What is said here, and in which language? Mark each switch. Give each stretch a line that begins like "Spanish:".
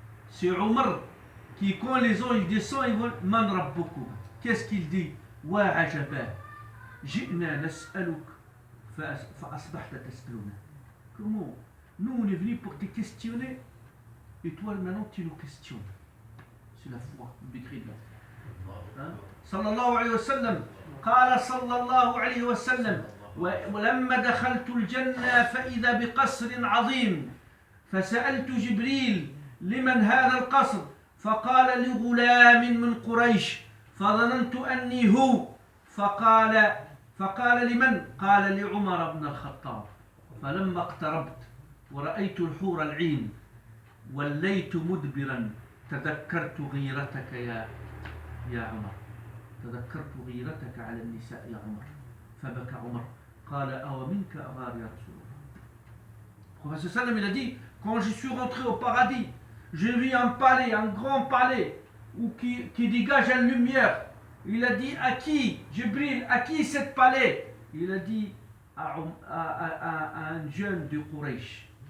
French: C'est Omar qui, quand les anges descendent, ils vont
Arabic: man rabbukum.
French: Qu'est-ce qu'il dit?
Arabic: Wa ajaba, ji'na nas'aluk fa asbahta tas'aluna.
French: Comment? Nous, on est venus pour te questionner, et toi maintenant tu nous questionnes. C'est la foi, le décret de la foi.
Arabic: صلى الله عليه وسلم قال صلى الله عليه وسلم: ولما دخلت الجنة فإذا بقصر عظيم فسألت جبريل: لمن هذا القصر؟ فقال: لغلام من قريش، فظننت أني هو، فقال لمن؟ قال: لعمر بن الخطاب. فلما اقتربت ورأيت الحور العين وليت مدبرا تذكرت غيرتك يا عمر، تذكرت غيرتك على النساء يا عمر. فبكى عمر قال: أو منك أغار يا رسول الله.
French: Le prophète sallam il a dit: quand je suis rentré au paradis, j'ai vu un palais, un grand palais qui dégage une lumière. Il a dit: à qui? Jibril, à qui cette palais? Il a dit: à un jeune de Quraysh.